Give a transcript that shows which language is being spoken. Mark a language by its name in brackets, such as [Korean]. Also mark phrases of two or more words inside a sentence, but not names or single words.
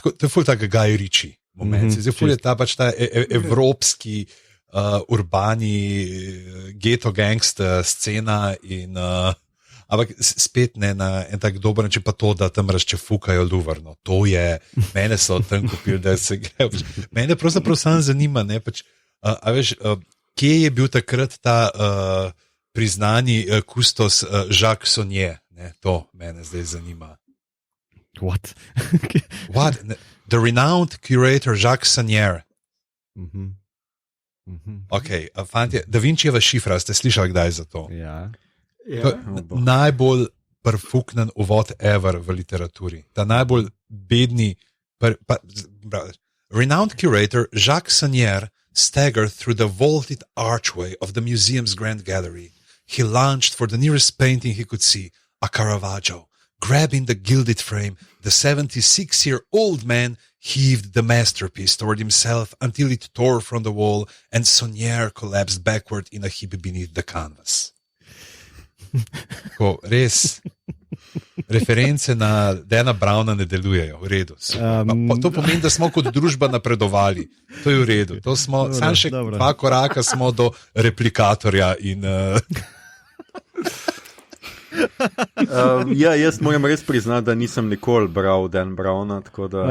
[Slovenian] To je ful tak Guy Ritchie moment. Zdaj ful je ta pač ta evropski urbani geto gangster scena in ampak spet ne na en tak dober način, pa to, da tam razčefukajo Luvrno. To je, mene so tam kupili, da se gre. Mene pravzaprav sam zanima, ne, pač, a veš, kje je bil takrat ta priznani kustos Jacques Sonnier? Ne, to mene zdaj zanima. [English] What? What? The renowned curator Jacques Sonnier. [Slovenian] Ok, fantje, Da Vinčijeva šifra, ste slišali kdaj za to? Ja. Najbolj perfuknen uvod ever v literaturi. Ta najbolj bedni [English] renowned curator Jacques Sonnier staggered through the vaulted archway of the museum's grand gallery. He lunged for the nearest painting he could see, a Caravaggio. Grabbing the gilded frame, the 76-year-old man heaved the masterpiece toward himself until it tore from the wall and Sonnier collapsed backward in a heap beneath the canvas. [Slovenian] Ko, res, reference na Dana Browna ne delujejo, v redu. To pomeni, da smo kot družba napredovali. To je v redu. To smo, samo še 2 koraka smo do replikatorja in... Ja, jaz moram res priznati, da nisem nikoli bral Dan Browna, tako da...